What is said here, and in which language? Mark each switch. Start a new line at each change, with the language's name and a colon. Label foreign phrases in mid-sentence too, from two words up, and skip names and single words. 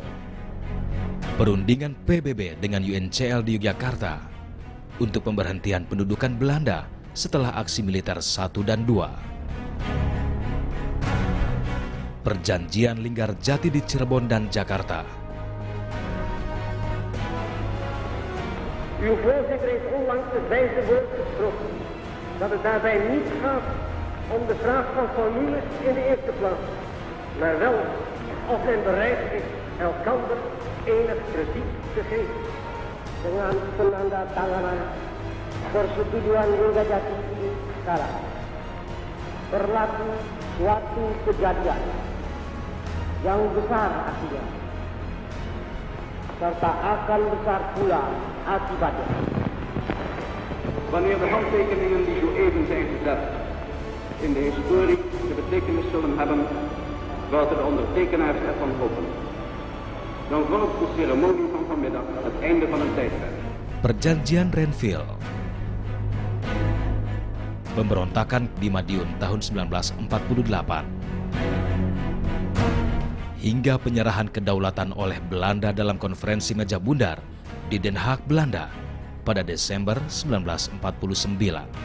Indonesian: Perundingan PBB dengan UNCL di Yogyakarta untuk pemberhentian pendudukan Belanda setelah aksi militer 1 dan 2. Perjanjian Linggarjati di Cirebon dan Jakarta.
Dutch: Uw voorzitter heeft onlangs het wijze woord gesproken dat het daarbij niet gaat om de vraag van formules in de eerste plaats, maar wel of men bereid is elkander enig krediet te geven.
Indonesian: Dengan penandatanganan persetujuan Linggarjati ini sekarang berlaku suatu kejadian yang besar artinya, serta akan besar pula akibatnya.
Dutch: Wanneer de handtekeningen die zo even zijn gezet in de historie de betekenis zullen hebben welke de ondertekenaars ervan hopen, dan volgt de ceremonie van vanmiddag het einde van een tijdperk.
Indonesian: Perjanjian Renville. Pemberontakan di Madiun tahun 1948. Hingga penyerahan kedaulatan oleh Belanda dalam konferensi meja bundar di Den Haag, Belanda pada Desember 1949.